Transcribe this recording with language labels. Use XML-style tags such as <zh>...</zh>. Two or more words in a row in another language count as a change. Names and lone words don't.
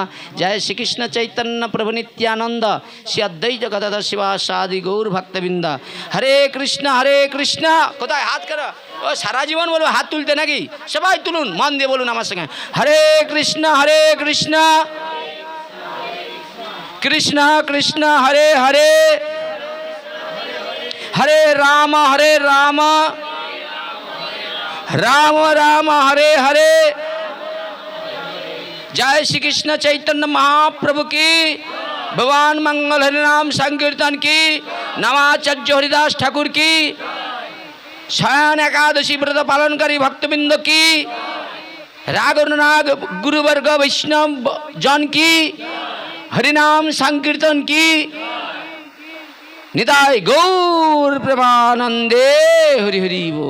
<bn>জয় শ্রীকৃষ্ণ চৈতন্য প্রভু নিত্যানন্দ, শ্রী অদ্বৈত গদাধর শিবাসাদি গৌর ভক্তবৃন্দ। হরে কৃষ্ণ কোথায় হাত করো। ও সারা জীবন বলবো হাত তুলতে নাকি? সবাই তুলুন, মন দিয়ে বলুন আমার সঙ্গে, হরে কৃষ্ণ কৃষ্ণ কৃষ্ণ হরে হরে, হরে রাম রাম রাম হরে হরে।</bn> <hi>जय श्री कृष्ण चैतन्य महाप्रभु की, भगवान मंगल हरि नाम संकीर्तन की, नवाचार्य हरिदास ठाकुर की, शयन एकादशी व्रत पालनकारी भक्तबिंद की, रागनाग गुरुवर्ग वैष्णव जन की, हरिनाम संकीर्तन की, निताय गौर प्रेमानंदे हरि हरि बोल।</hi>